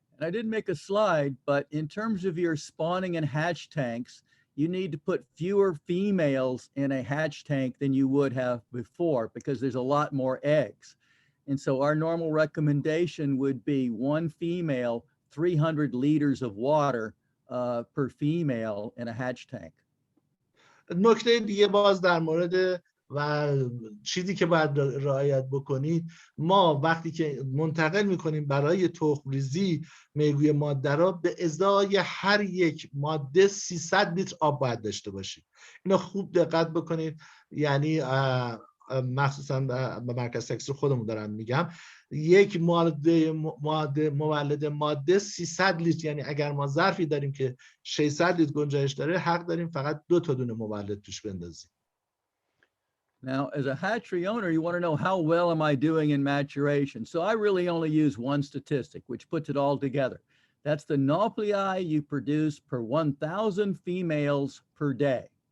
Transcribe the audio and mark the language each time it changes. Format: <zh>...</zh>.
<en>I didn't make a slide, but in terms of your spawning and hatch tanks, you need to put fewer females in a hatch tank than you would have before because there's a lot more eggs. And so our normal recommendation would be 1 female, 300 liters of water per female in a hatch tank.</en> <fa>نکته دیگه باز در مورد و چیزی که باید رعایت بکنید، ما وقتی که منتقل میکنیم برای تخم ریزی میگوی ماده را به ازای هر یک ماده 300 لیتر آب باید داشته باشید. اینو خوب دقت بکنید. یعنی مخصوصا به مرکز تکثیر خودمون دارم میگم، یک مولد ماده 300 لیتر، یعنی اگر ما ظرفی داریم که 600 لیتر گنجایش داره حق داریم فقط 2 تا دونه مولد توش بندازیم.</fa> <en>Now, as a hatchery owner, you want to know how well am I doing in maturation. So I really only use one statistic, which puts it all together. That's the nuclei you produce per 1,000 females per day.</en>